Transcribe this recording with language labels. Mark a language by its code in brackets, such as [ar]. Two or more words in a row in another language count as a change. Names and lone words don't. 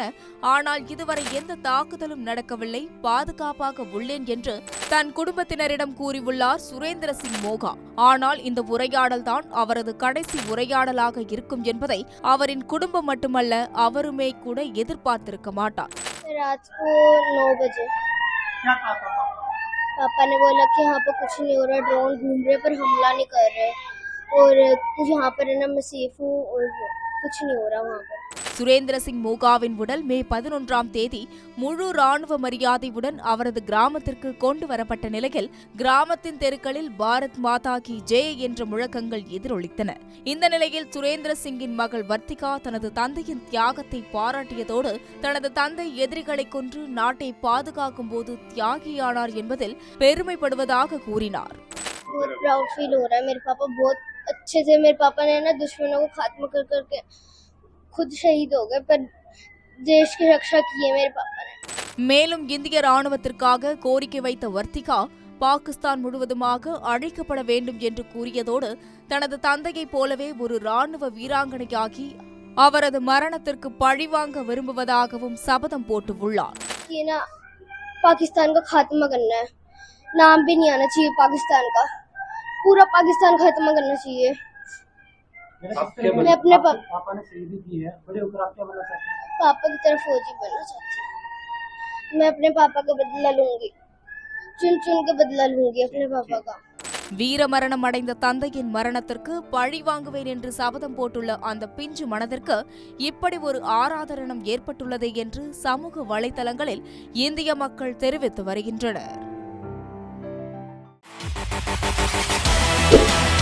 [ta] ஆனால் இதுவரை எந்த தாக்குதலும் நடக்கவில்லை, பாதுகாப்பாக உள்ளேன் என்று தன் குடும்பத்தினரிடம் கூறியுள்ளார் சுரேந்திர சிங் மோகா. ஆனால் இந்த உரையாடல் தான் அவரது கடைசி உரையாடலாக இருக்கும் என்பதை அவரின் குடும்பம் மட்டுமல்ல, அவருமே கூட எதிர்பார்த்திருக்க மாட்டார். [hi] पापा ने बोला कि यहाँ पर कुछ नहीं हो रहा, ड्रोन घूम रहे पर हमला नहीं कर रहे और यहाँ पर है ना मैं सेफ हूँ और कुछ नहीं हो रहा वहाँ पर. [ta] சுரேந்திர சிங் மோகாவின் உடல் மே 11ஆம் தேதி முழு ராணுவ மரியாதையுடன் அவரது கிராமத்திற்கு கொண்டு வரப்பட்ட நிலையில் கிராமத்தின் தெருக்களில் [hi] भारत माता की जय [ta] என்ற முழக்கங்கள் எதிரொலித்தன. இந்த நிலையில் சுரேந்திர சிங்கின் மகள் வர்த்திகா தனது தந்தையின் தியாகத்தை பாராட்டியதோடு தனது தந்தை எதிரிகளை கொன்று நாட்டை பாதுகாக்கும் போது தியாகியானார் என்பதில் பெருமைப்படுவதாக கூறினார். [hi] अच्छे से मेरे पापा ने ना दुश्मनों को खात्मा कर करके खुद शहीद हो गए पर देश की रक्षा की है मेरे पापा ने. [ta] மேலும் இந்திய ராணுவத்திற்காக கோரிக்கை வைத்த வர்த்திகா பாகிஸ்தான் முழுவதுமாக அழிக்கப்பட வேண்டும் என்று கூறியதோடு தனது தந்தையைப் போலவே ஒரு ராணுவ வீராங்கனையாகி அவரது மரணத்திற்கு பழிவாங்க விரும்புவதாகவும் சபதம் போட்டுள்ளார். [hi] पाकिस्तान का खात्मा करना है, नाम भी नहीं आना चाहिए पाकिस्तान का, पूरा पाकिस्तान खत्म करना चाहिए. मैं अपने पापा ने शहीदी की है, बड़े होकर आप क्या बनना चाहते हैं? पापा की तरफ फौजी बनना चाहती हूँ. मैं अपने पापा का बदला लूंगी, चुन के बदला लूंगी अपने पापा का. [ta] வீரமரணம் அடைந்த தந்தையின் மரணத்திற்கு பழி வாங்குவேன் என்று சபதம் போட்டுள்ள அந்த பிஞ்சு மனதிற்கு இப்படி ஒரு ஆராதனம் ஏற்பட்டுள்ளது என்று சமூக வலைதளங்களில் இந்திய மக்கள் தெரிவித்து வருகின்றனர்.